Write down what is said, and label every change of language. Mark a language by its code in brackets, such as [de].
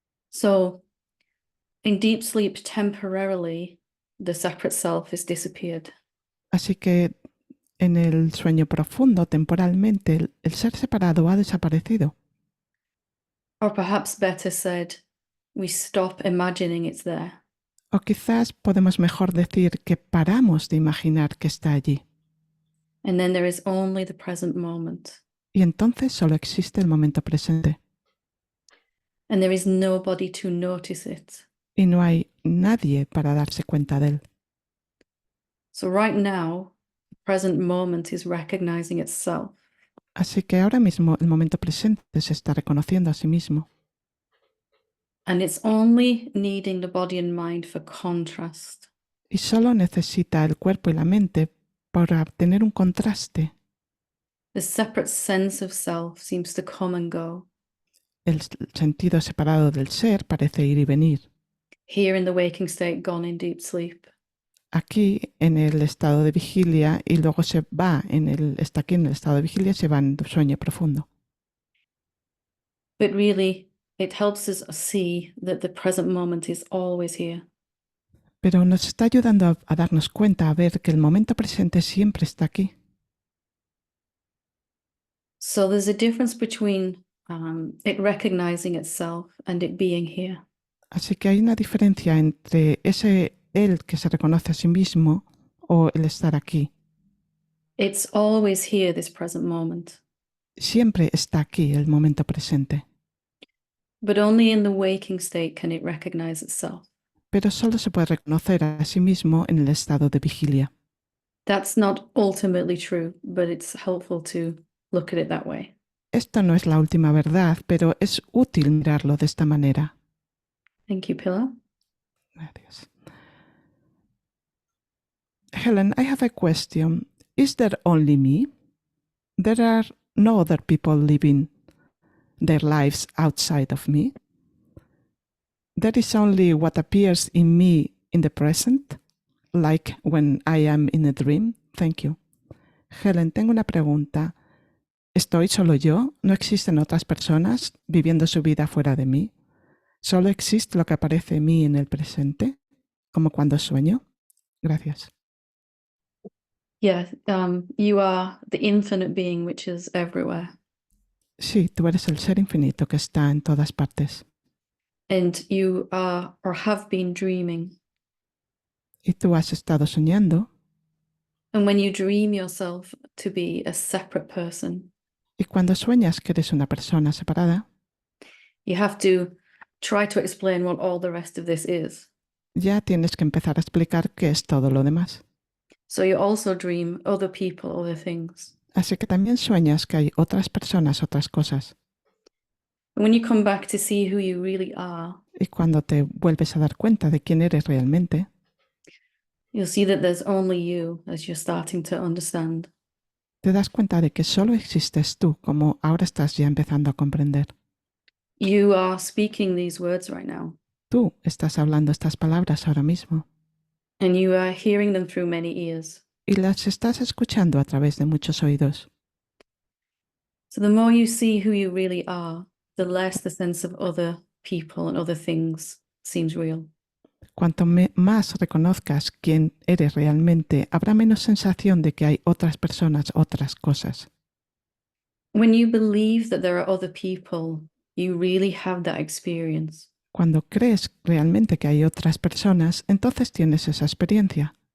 [en] So, in deep sleep, temporarily, the separate self has disappeared. [es] Así que en el sueño profundo, temporalmente, el ser separado ha desaparecido. [en] Or perhaps better said, we stop imagining it's there. [es] O quizás podemos mejor decir que paramos de imaginar que está allí. [en] And then there is only the present moment. [es] Y entonces solo existe el momento presente. [en] And there is nobody to notice it. [es] Y no hay nadie para darse cuenta de él. [en] So right now, the present moment is recognizing itself. [es] Así que ahora mismo el momento presente se está reconociendo a sí mismo. [en] And it's only needing the body and mind for contrast. [es] Y solo necesita el cuerpo y la mente para tener un contraste. [en] The separate sense of self seems to come and go. [es] El sentido separado del ser parece ir y venir. [en] Here in the waking state, gone in deep sleep. [es] Aquí en el estado de vigilia y luego está aquí en el estado de vigilia y se va en sueño profundo. [en] But really, it helps us see that the present moment is always here. [es] Pero nos está ayudando a darnos cuenta, a ver que el momento presente siempre está aquí. [en] So there's a difference between it recognizing itself and it being here. [es] Así que hay una diferencia entre ese él que se reconoce a sí mismo o el estar aquí. [en] It's always here, this present moment. [es] Siempre está aquí el momento presente, [en] But only in the waking state can it recognize itself. [es] pero solo se puede reconocer a sí mismo en el estado de vigilia. [en] That's not ultimately true, but it's helpful to look at it that way. [es] Esto no es la última verdad, pero es útil mirarlo de esta manera. [en] Thank you, Pilar. [es] Gracias. [en] Helen, I have a question. Is there only me? There are no other people living their lives outside of me? There is only what appears in me in the present, like when I am in a dream? Thank you. [es] Helen, tengo una pregunta. ¿Estoy solo yo? ¿No existen otras personas viviendo su vida fuera de mí? ¿Solo existe lo que aparece en mí en el presente? ¿Como cuando sueño? Gracias. [en] Yeah, you are the infinite being which is everywhere. [es] Sí, tú eres el ser infinito que está en todas partes. [en] And you are or have been dreaming. [es] Y tú has estado soñando. [en] And when you dream yourself to be a separate person, [es] Y cuando sueñas que eres una persona separada, [en] you have to try to explain what all the rest of this is. [es] ya tienes que empezar a explicar qué es todo lo demás. [en] So you also dream other people, other things. [es] Así que también sueñas que hay otras personas, otras cosas. [en] And when you come back to see who you really are, [es] Y cuando te vuelves a dar cuenta de quién eres realmente, [en] you'll see that there's only you as you're starting to understand. [es] te das cuenta de que solo existes tú, como ahora estás ya empezando a comprender. [en] You are speaking these words right now, [es] Tú estás hablando estas palabras ahora mismo [en] and you are hearing them through many ears. [es] y las estás escuchando a través de muchos oídos. [en] So the more you see who you really are, the less the sense of other people and other things seems real. [es] Cuanto más reconozcas quién eres realmente, habrá menos sensación de que hay otras personas, otras cosas. [en] When you believe that there are other people, you really have that experience. [es] Cuando crees realmente que hay otras personas, entonces tienes esa experiencia,